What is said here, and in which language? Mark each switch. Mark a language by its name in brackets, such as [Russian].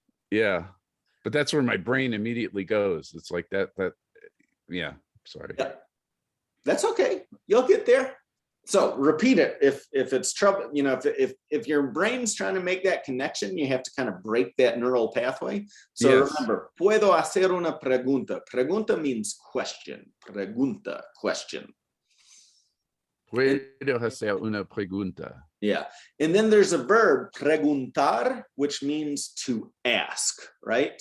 [English] Yeah, but that's where my brain immediately goes. It's like that, yeah, sorry. Yeah. That's okay. You'll get there. So repeat it. If it's trouble, if your brain's trying to make that connection, you have to kind of break that neural pathway. So Yes. remember, [Spanish] puedo hacer una pregunta. [English] Pregunta means question. Pregunta, question. [Spanish] Puedo hacer una pregunta. [English] Yeah. And then there's a verb, preguntar, which means to ask, right?